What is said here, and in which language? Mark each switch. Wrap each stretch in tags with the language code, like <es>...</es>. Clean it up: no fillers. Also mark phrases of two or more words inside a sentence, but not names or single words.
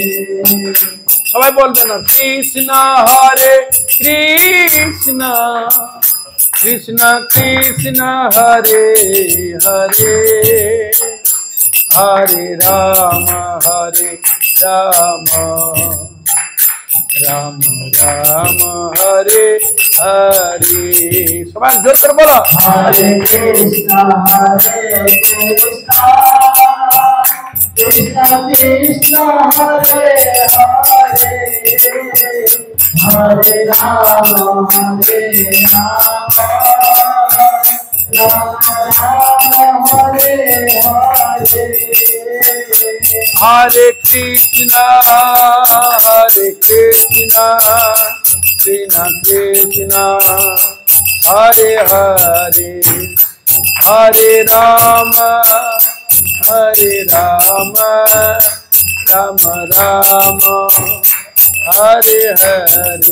<bn>সবাই বলবেন না, কৃষ্ণ হরে কৃষ্ণ, কৃষ্ণ কৃষ্ণ হরে হরে, হরে রাম রাম, রাম রাম হরে হরে। সবাই জোর করে বলো, হরে কৃষ্ণ কৃষ্ণ কৃষ্ণ হরে হরে, হরে রাম রাম রাম হরে হরে। হরে কৃষ্ণ কৃষ্ণ কৃষ্ণ হরে হরে, হরে রাম রাম রাম হরে হরে।</bn>